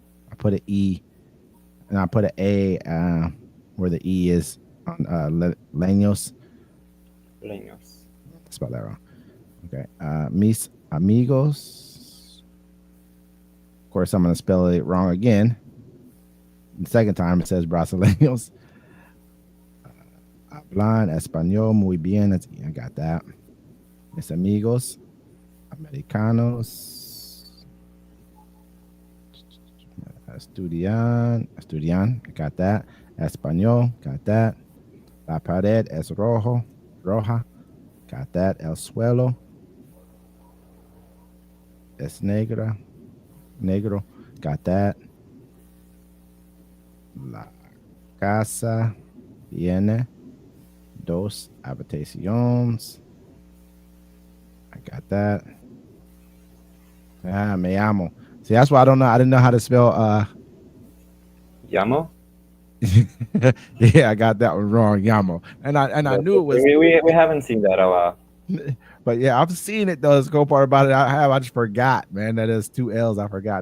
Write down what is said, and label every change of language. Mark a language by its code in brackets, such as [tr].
[en] I put an E and I put an A where the E is on leños. [es] Leños. [en] I spelled that wrong. Okay. [es] Mis amigos. [en] Of course, I'm going to spell it wrong again. The second time it says brasileños. [es] Hablan español muy bien. [en] I got that. [es] Mis amigos. Americanos. Estudian. [en] I got that. Español. Got that. [es] La pared es roja. [en] Got that. [es] El suelo es negro. [en] Got that. [es] La casa tiene dos habitaciones. [en] I got that. [es] Me llamo. [en] See, that's why I don't know. I didn't know how to spell. [es] Llamo. [en] Yeah, I got that one wrong. Llamo, and I knew it was. We haven't seen that a lot. But yeah, I've seen it though. The cool part about it, I just forgot, man. That is two L's. I forgot.